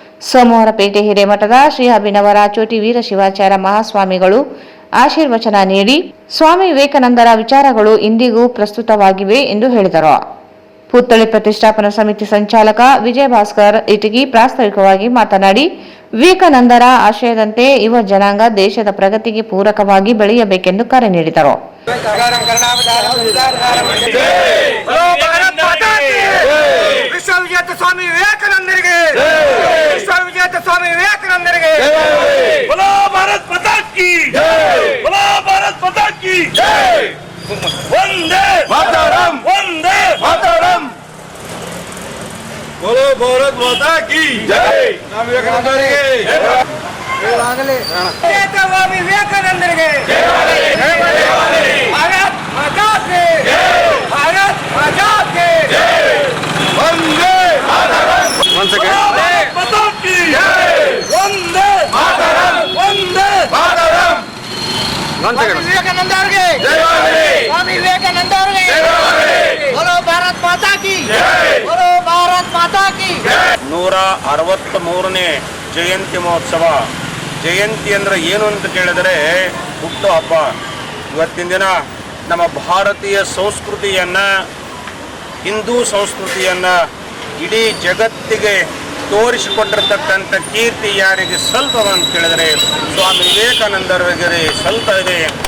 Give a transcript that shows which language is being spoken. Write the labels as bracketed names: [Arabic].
[Kannada] ಸೋಮವಾರ ಪೇಟೆ ಹಿರೇಮಠದ ಶ್ರೀ ಅಭಿನವ ರಾಚೋಟಿ ವೀರ ಶಿವಾಚಾರ್ಯ ಮಹಾಸ್ವಾಮಿಗಳು ಆಶೀರ್ವಚನ ನೀಡಿ ಸ್ವಾಮಿ ವಿವೇಕಾನಂದರ ವಿಚಾರಗಳು ಇಂದಿಗೂ ಪ್ರಸ್ತುತವಾಗಿವೆ ಎಂದು ಹೇಳಿದರು. ಪುತ್ಥಳಿ ಪ್ರತಿಷ್ಠಾಪನಾ ಸಮಿತಿ ಸಂಚಾಲಕ ವಿಜಯ ಭಾಸ್ಕರ್ ಇಟಗಿ ಪ್ರಾಸ್ತಾವಿಕವಾಗಿ ಮಾತನಾಡಿ, ವಿವೇಕಾನಂದರ ಆಶಯದಂತೆ ಯುವ ಜನಾಂಗ ದೇಶದ ಪ್ರಗತಿಗೆ ಪೂರಕವಾಗಿ ಬೆಳೆಯಬೇಕೆಂದು ಕರೆ ನೀಡಿದರು. ವಿಶ್ವವಿಜೇತ ಸ್ವಾಮಿ ವಿವೇಕಾನಂದರಿಗೆ, ವಿಶ್ವವಿಜೇತ ಸ್ವಾಮಿ ವಿವೇಕಾನಂದರಿಗೆ [Hindi] बोलो भारत माता की जय, बोलो भारत माता की जय, वंदे मातरम, वंदे मातरम, बोलो भारत माता की जय, स्वामी विवेकानंदರಿಗೆ स्वामी विवेकानंदರಿಗೆ भारत माता की जय, भारत माता की जय, वंदे मातरम, भारत माता की जय, वंदे मातरम, वंदे [Kannada] ವಿವೇಕಾನಂದ ಅವರಿಗೆ ಸ್ವಾಮಿ ವಿವೇಕಾನಂದ ಅವರಿಗೆ [Hindi] ಬೋಲೋ ಭಾರತ್ ಮಾತಾ ಕಿ ಬೋಲೋ ಭಾರತ್ ಮಾತಾ ಕಿ [Kannada] 163ನೇ ಜಯಂತಿ ಮಹೋತ್ಸವ. ಜಯಂತಿ ಅಂದರೆ ಏನು ಅಂತ ಕೇಳಿದರೆ ಹುಟ್ಟು ಹಬ್ಬ. ಇವತ್ತಿನ ದಿನ ನಮ್ಮ ಭಾರತೀಯ ಸಂಸ್ಕೃತಿಯನ್ನು, ಹಿಂದೂ ಸಂಸ್ಕೃತಿಯನ್ನು ಇಡೀ ಜಗತ್ತಿಗೆ ತೋರಿಸಿಕೊಟ್ಟಿರ್ತಕ್ಕಂಥ ಕೀರ್ತಿ ಯಾರಿಗೆ ಸ್ವಲ್ಪ ಅಂತ ಕೇಳಿದರೆ ಸ್ವಾಮಿ ವಿವೇಕಾನಂದರಿಗೆ ಸ್ವಲ್ಪ ಇದೆ.